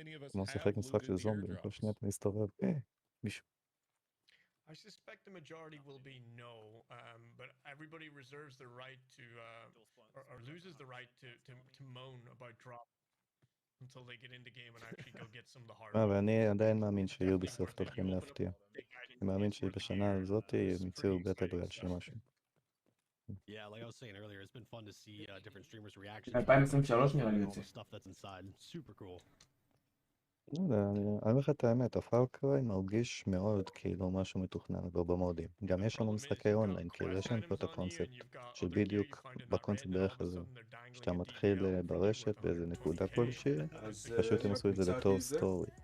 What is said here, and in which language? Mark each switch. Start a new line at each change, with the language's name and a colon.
Hebrew: כמו לשחק משחק של זומבי, כל שניה אתה מסתובב. מישהו.
English: I suspect the majority will be no, but everybody reserves the right to, or loses the right to moan about drop until they get in the game and actually go get some of the hard.
Hebrew: ואני עדיין מאמין שיוביסופט הולכים להפתיע. אני מאמין שבשנה הזאת הם יצאו בטל רויאל של משהו.
English: Yeah, like I was saying earlier, it's been fun to see different streamers' reactions.
Hebrew: 2023 נראה לי יוצא.
English: Stuff that's inside, super cool.
Hebrew: לא יודע, אני אומר לך את האמת, הפארקריי מרגיש מאוד כאילו משהו מתוכנן כבר במודים. גם יש לנו משחקי אונליין, כאילו יש לנו פה את הקונספט של בדיוק בקונספט בערך הזה, שאתה מתחיל ברשת באיזה נקודה כלשהי, פשוט הם עשו את זה לתור סטורי.